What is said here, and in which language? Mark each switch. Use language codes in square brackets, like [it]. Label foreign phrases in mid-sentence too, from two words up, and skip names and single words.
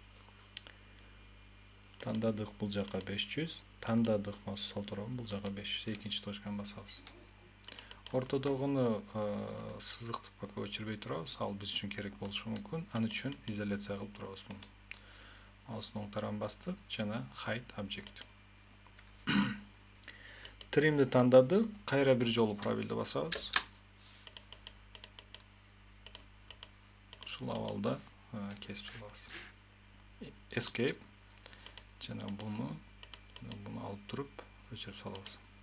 [ky] Тандадык бул жака 500, тандадык сол тарабын бул жака 500, экинчи точканы басабыз. Ортодогуну сызыкты пока өчүрбөй турабыз, ал биз үчүн керек болушу мүмкүн. Ал үчүн изоляция кылып турабыз муну. Маустун оң тарабын бастык жана [en] hide object. [ky] Trimди тандадык, кайра бир жолу пробелди басабыз. Ушул абалда кесип салабыз. Escape жана буну алып туруп өчүрүп салабыз.